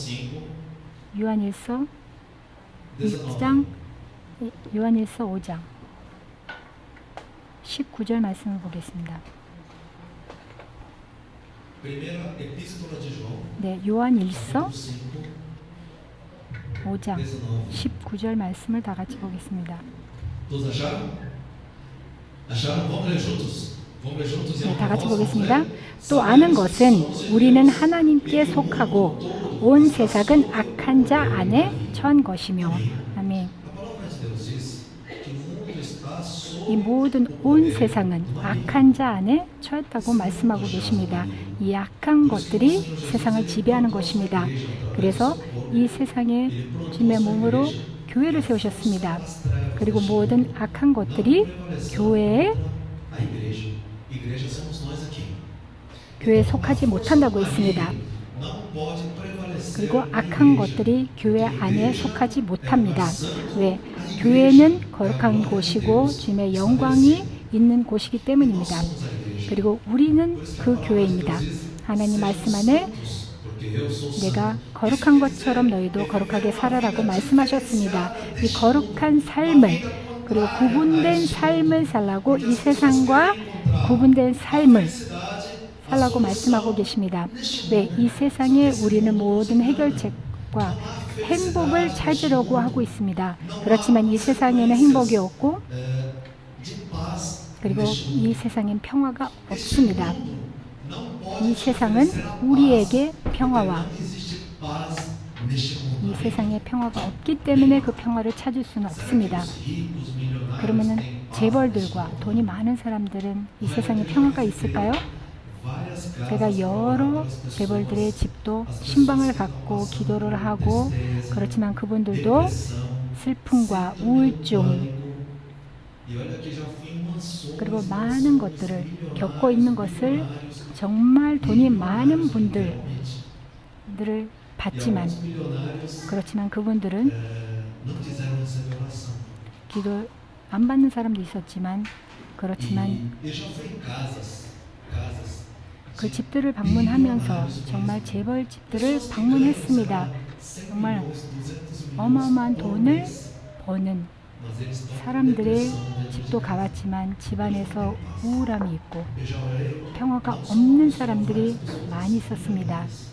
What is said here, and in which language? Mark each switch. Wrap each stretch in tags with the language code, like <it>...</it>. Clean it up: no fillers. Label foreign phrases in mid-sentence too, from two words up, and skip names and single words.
<ko>요한일서 6장 요한일서 5장 19절 말씀을 보겠습니다. 네, 요한일서 5장 19절 말씀을 다 같이 보겠습니다.</ko> <pt>Vamos ver juntos em</pt> <ko>네, 다 같이</ko> <pt>Amós.</pt> <ko>보겠습니다. 또 아는 것은 우리는 하나님께 속하고 온 세상은 악한 자 안에 처한 것이며. 아멘.</ko> <pt>A palavra de Deus diz que o mundo está</pt> <ko>이</ko> <pt>sob</pt> <ko>모든 온 세상은 악한 자 안에 처했다고 말씀하고 계십니다. 이 악한 것들이 세상을 지배하는 것입니다. 그래서 이 세상에 주님의 몸으로 교회를 세우셨습니다. 그리고 모든 악한 것들이 교회에</ko> <pt>a igreja. Igreja somos nós aqui.</pt> <ko>교회에 속하지 못한다고 했습니다.</ko> <pt>Não pode prevalecer.</pt> <ko>그리고 악한 것들이 교회 안에 속하지 못합니다. 왜? 교회는 거룩한 곳이고 주님의 영광이 있는 곳이기 때문입니다. 그리고 우리는 그 교회입니다. 하나님 말씀 안에</ko> <pt>Porque eu sou</pt> <ko>내가 거룩한 것처럼 너희도 거룩하게 살아라고 말씀하셨습니다. 이 거룩한 삶을 그리고 구분된 삶을 살라고 이 세상과 구분된 삶을 살라고 말씀하고 계십니다. 왜? 이 세상에 우리는 모든 해결책과 행복을 찾으려고 하고 있습니다. 그렇지만 이 세상에는 행복이 없고</ko> <pt>de paz.</pt> <ko>그리고 이 세상엔 평화가 없습니다. 이 세상은 우리에게 평화와</ko> <pt>Existe paz neste mundo.</pt> <ko>이 세상에 평화가 없기 때문에 그 평화를 찾을 수는 없습니다.</ko> <pt>Ricos, milionários</pt> <ko>그러면은</ko> <pt>têm paz.</pt> <ko>재벌들과 돈이 많은 사람들은 이 세상에 평화가 있을까요?</ko> <pt>Várias casas,</pt> <ko>제가 여러 재벌들의 집도 신방을 갖고 기도를 하고 그렇지만 그분들도 슬픔과 우울증</ko> <pt>E olha que já fui em mansões.</pt> <ko>그리고 많은 것들을 겪고 있는 것을 정말 돈이 많은 분들을 봤지만</ko> <pt>Milionários</pt> <ko>그렇지만 그분들은</ko> <pt>não quiseram receber oração.</pt> <ko>기도 안 받는 사람도 있었지만 그렇지만</ko> <pt>E já fui em casas.</pt> <ko>그 집들을 방문하면서 정말 재벌 집들을 방문했습니다. 정말 어마어마한 돈을 버는 사람들의 집도 가봤지만 집안에서 우울함이 있고 평화가 없는 사람들이 많이 있었습니다.</ko>